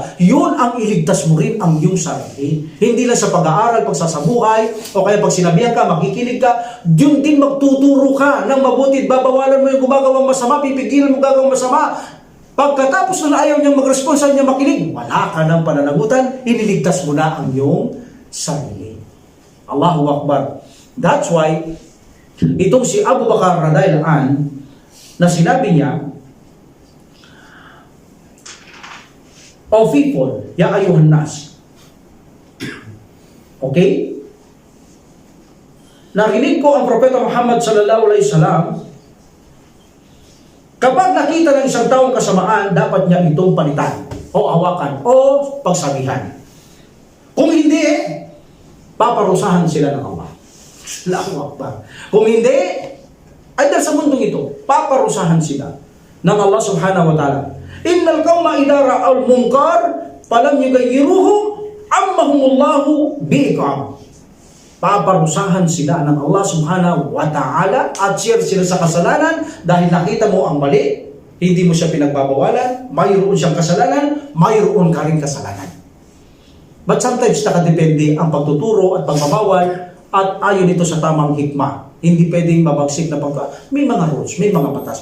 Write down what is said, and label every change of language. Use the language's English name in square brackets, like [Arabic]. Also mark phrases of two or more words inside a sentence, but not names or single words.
[Filipino] Yun ang iligtas mo rin ang iyong sarili. Hindi lang sa pag-aaral, pagsasabuhay, o kaya pag sinabihan ka, makikinig ka, yun din magtuturo ka ng mabuti. Babawalan mo yung gumagawang masama, pipigilan mo gagawang masama. Pagkatapos na ayaw niyang mag-response, ayaw niyang makinig, wala ka ng pananagutan, iniligtas mo na ang iyong sarili. [Arabic] الله أكبر. [English] That's why, [Filipino] itong si Abu Bakar [Arabic] رضي الله عنه [Filipino] na sinabi niya, [English] "O people, [Arabic] يا أيها الناس." [Filipino] Okay? Narinig ko ang Propeta Muhammad [Arabic] صلى الله عليه وسلم, [Filipino] kapag nakita ng isang taong kasamaan, dapat niya itong palitan o hawakan o pagsabihan. Kung hindi, paparusahan sila ng Allah. [Arabic] الله أكبر. [Filipino] Kung hindi, ay dahil sa mundong ito, paparusahan sila ng Allah [Arabic] سبحانه وتعالى. إن القوم إذا رأوا المنكر فلم يغيروه عمهم الله بعقاب. [Filipino] Paparusahan sila ng Allah [Arabic] سبحانه وتعالى [Filipino] at share sila sa kasalanan dahil nakita mo ang mali, hindi mo siya pinagbabawalan, mayroon siyang kasalanan, mayroon ka rin kasalanan. But sometimes nakadepende ang pagtuturo at pagbabawal at ayon ito sa tamang hikmah. Hindi pwedeng mabagsik na may mga rules, may mga batas.